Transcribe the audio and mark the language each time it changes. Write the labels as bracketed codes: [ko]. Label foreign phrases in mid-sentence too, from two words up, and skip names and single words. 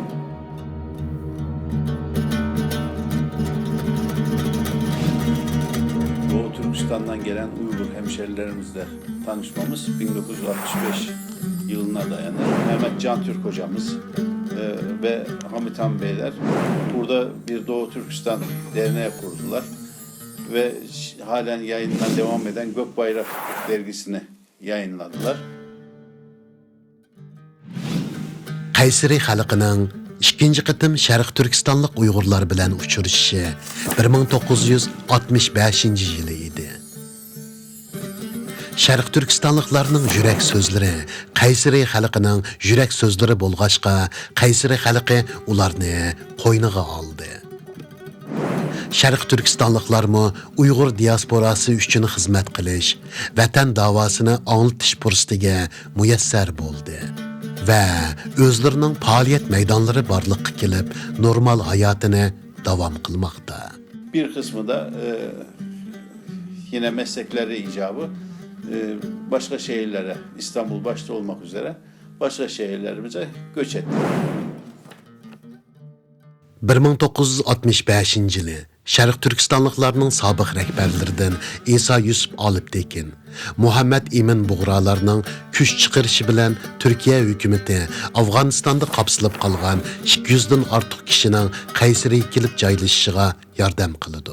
[tr] Doğu Türkistan'dan gelen Uygur hemşerilerimizle tanışmamız 1965 yılına dayanır. Mehmet Can Türk hocamız ve Hamit Han Beyler burada bir Doğu Türkistan derneği kurdular ve halen yayından devam eden Gökbayrak dergisini yayınladılar. [uz] Qaysari xalqining ikkinchi qitim Sharq Turkistonlik Uyg'urlar bilan uchrashishi 1965 yili edi. Sharq Turkistonliklarning yurak so'zlari Qaysari xalqining yurak so'zlari bo'lg'achqa, Qaysari xalqi ularni qo'yniga oldi. Sharq Turkistonliklarmi Uyg'ur diasporasi uchun xizmat qilish, vatan davosini anglatish fursatiga muyassar bo'ldi. [tr] Ve özlerinin faaliyet meydanları [uz] barlıqqa kelib, [tr] normal hayatını devam kılmakta. Bir kısmı da yine meslekleri icabı başka şehirlere, İstanbul başta olmak üzere başka şehirlerimize göç etti. [uz] 1965 yılı Sharq Turkistonliklarning sobiq rahbarlaridan İsa Yusuf Aliptekin, Muhammed Emin Bug'ralarning kuch chiqarishi bilan Turkiya hukumati Afg'onistonda qapsilib qolgan 200 dan ortiq kishining Qaysariga kelib joylashishiga yordam qildi.